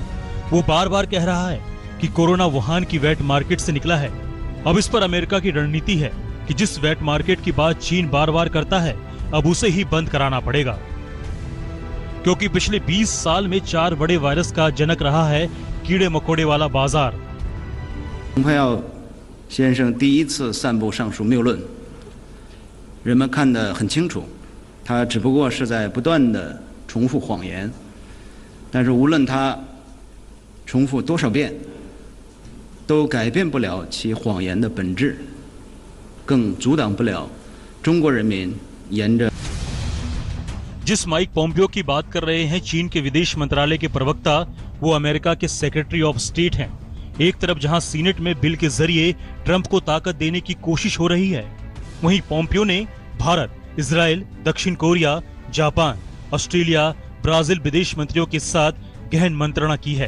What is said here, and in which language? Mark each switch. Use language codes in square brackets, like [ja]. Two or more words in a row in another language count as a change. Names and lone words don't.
[hi] वो बार बार कह रहा है कि कोरोना वुहान की [en] wet market [hi] से निकला है। अब इस पर अमेरिका की रणनीति है कि जिस [en] wet market [hi] की बात चीन बार बार करता है, अब उसे ही बंद कराना पड़ेगा, क्योंकि पिछले 20 साल में 4 बड़े वायरस का जनक रहा है कीड़े मकोड़े वाला बाजार। [zh] पोम्पियो 先生第一次散布上述谬论，人们看得很清楚，他只不过是在不断地重复谎言，但是无论他重复多少遍，都改变不了其谎言的本质，更阻挡不了中国人民沿着 [hi] जिस माइक पोम्पियो की बात कर रहे हैं चीन के विदेश मंत्रालय के प्रवक्ता, वो अमेरिका के [en] secretary of state [hi] हैं। एक तरफ जहां सीनेट में बिल के जरिए ट्रंप को ताकत देने की कोशिश हो रही है, वहीं पोम्पियो ने भारत, इजराइल, दक्षिण कोरिया, जापान, ऑस्ट्रेलिया, ब्राजील विदेश मंत्रियों के साथ गहन मंत्रणा की है।